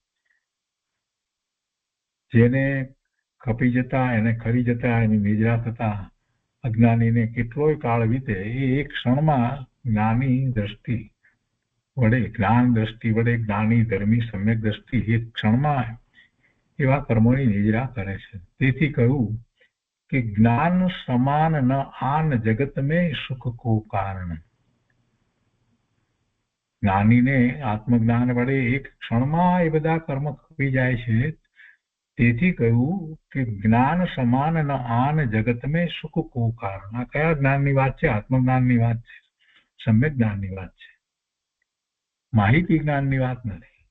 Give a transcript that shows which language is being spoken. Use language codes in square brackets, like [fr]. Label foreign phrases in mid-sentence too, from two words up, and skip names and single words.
[gu] જેને ખપી જતા, એને ખરી જતા, એની નિદ્રા થતા અજ્ઞાનીને કેટલોય કાળ વીતે એ એક ક્ષણમાં જ્ઞાની દ્રષ્ટિ વડે, જ્ઞાન દ્રષ્ટિ વડે જ્ઞાની ધર્મી સમ્યક દ્રષ્ટિ એક ક્ષણમાં એવા કર્મોની નિદ્રા કરે છે. તેથી કહ્યું [hi] कि ज्ञान समान न आन जगत में सुख को कारण। [gu] જ્ઞાનીને આત્મજ્ઞાન વડે એક ક્ષણમાં એ બધા કર્મ ખપી જાય છે. તેથી કહ્યું કે [hi] ज्ञान समान न आन जगत में सुख को कारण. [gu] આ કયા જ્ઞાનની વાત છે? આત્મજ્ઞાનની વાત છે, સમ્યક જ્ઞાનની વાત છે, માહિતી જ્ઞાનની વાત નથી.